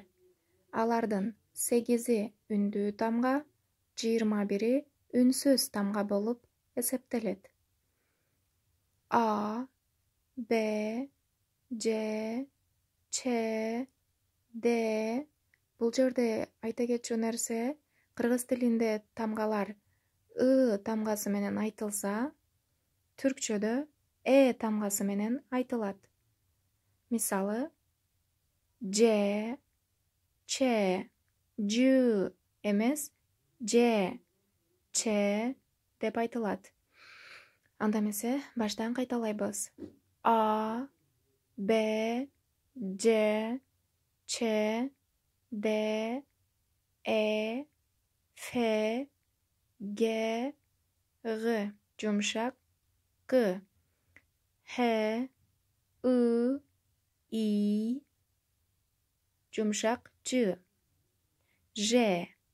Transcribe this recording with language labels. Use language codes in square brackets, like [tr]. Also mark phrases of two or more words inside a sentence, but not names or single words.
[ky] Алардан 8'и үндүү тамга, 21'и үнсүз тамга болуп эсептелет. [tr] A, B, C, Ç, D. [ky] Бұл жерде айта кетчү нерсе, кыргыз тилинде тамгалар тамгасы менен айтылса, түркчөдө тамгасы менен айтылат. Мисалы, Ж, Ç, Ç эмес, Ж, Ç деп айтылат. Анда эмесе баштан кайталайбыз. А, Б, Ж, [tr] Ç, D, E, F, G, G, yumuşak G, H, I, I, yumuşak C, J,